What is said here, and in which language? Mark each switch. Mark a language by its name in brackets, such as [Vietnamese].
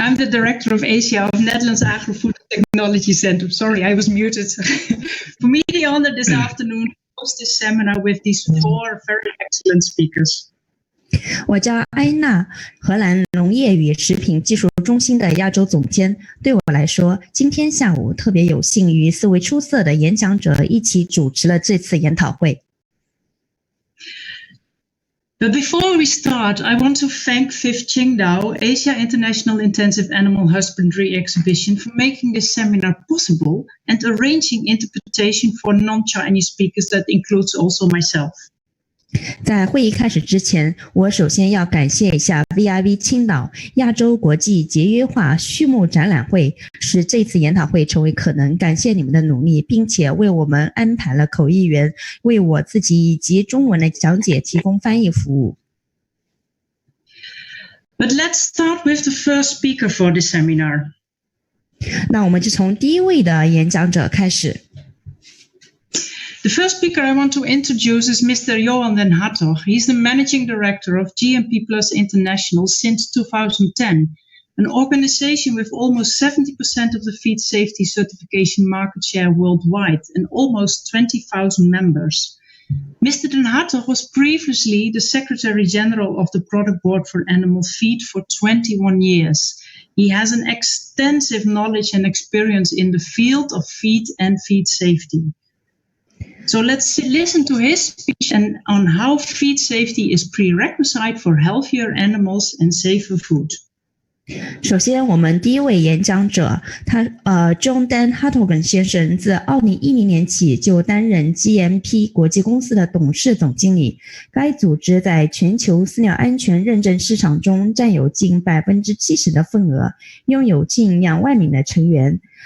[English] I'm the director of Asia of Netherlands Agri-Food Technology Center. Sorry, I was muted. For me, the honor this afternoon to host this seminar with these 4 very excellent speakers. [Chinese] 我叫埃娜，荷兰农业与食品技术中心的亚洲总监。对我来说，今天下午特别有幸与4位出色的演讲者一起主持了这次研讨会。 [English] But before we start, I want to thank FIF Qingdao, Asia International Intensive Animal Husbandry Exhibition, for making this seminar possible and arranging interpretation for non-Chinese speakers that includes also myself. [Chinese] 在会议开始之前，我首先要感谢一下 VIV 青岛亚洲国际节约化畜牧展览会，使这次研讨会成为可能。感谢你们的努力，并且为我们安排了口译员，为我自己以及中文的讲解提供翻译服务。 [English] But let's start with the first speaker for the seminar. [Chinese] 那我们就從第一位的演講者開始。 [English] The first speaker I want to introduce is Mr. Johan den Hartog. He's the Managing Director of GMP Plus International since 2010, an organization with almost 70% of the feed safety certification market share worldwide and almost 20,000 members. Mr. den Hartog was previously the Secretary General of the Product Board for Animal Feed for 21 years. He has an extensive knowledge and experience in the field of feed and feed safety. So let's listen to his speech and on how feed safety is prerequisite for healthier animals and safer food. [Chinese] 首先，我们第一位演讲者，John Dan Hartog 先生自2010年起就担任 GMP 国际公司的董事总经理。该组织在全球饲料安全认证市场中占有近70%的份额，拥有近2万名的成员。